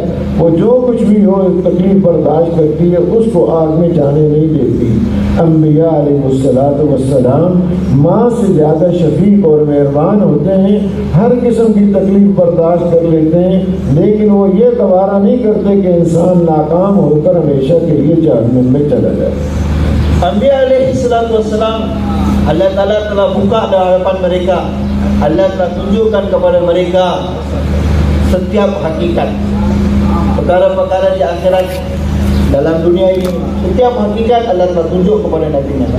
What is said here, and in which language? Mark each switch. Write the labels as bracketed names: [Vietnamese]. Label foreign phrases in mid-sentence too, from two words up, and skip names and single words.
[Urdu] وہ جو کچھ بھی ہو تکلیف برداشت کرتی ہے، اس کو آگ میں جانے نہیں دیتی. انبیاء علیہ السلام ماں سے زیادہ شفیق اور مہربان ہوتے ہیں، ہر قسم کی تکلیف برداشت کر لیتے ہیں، لیکن وہ یہ گوارا نہیں کرتے کہ انسان ناکام ہو کر ہمیشہ کے لیے جہنم میں چلا جائے. [Arabic] Anbiya alaihissalam, [Malay] Allah Ta'ala telah buka di hadapan mereka, Allah telah tunjukkan kepada mereka setiap hakikat perkara-perkara di akhirat. Dalam dunia ini setiap hakikat Allah telah tunjuk kepada Nabi-Nabi.